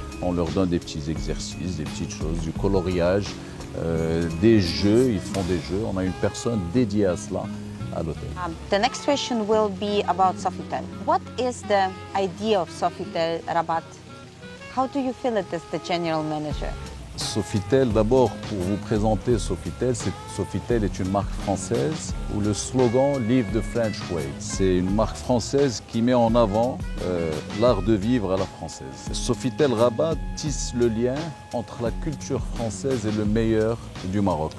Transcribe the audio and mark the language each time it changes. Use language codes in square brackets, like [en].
[fr] On leur donne des petits exercices, des petites choses, du coloriage, des jeux, ils font des jeux. On a une personne dédiée à cela à l'hôtel. [en] The next question will be about Sofitel. What is the idea of Sofitel Rabat? How do you feel it as the general manager? [fr] Sofitel, d'abord, pour vous présenter Sofitel, Sofitel est une marque française où le slogan « [en] Live the French Way ». [fr] C'est une marque française qui met en avant l'art de vivre à la française. Sofitel Rabat tisse le lien entre la culture française et le meilleur du Maroc.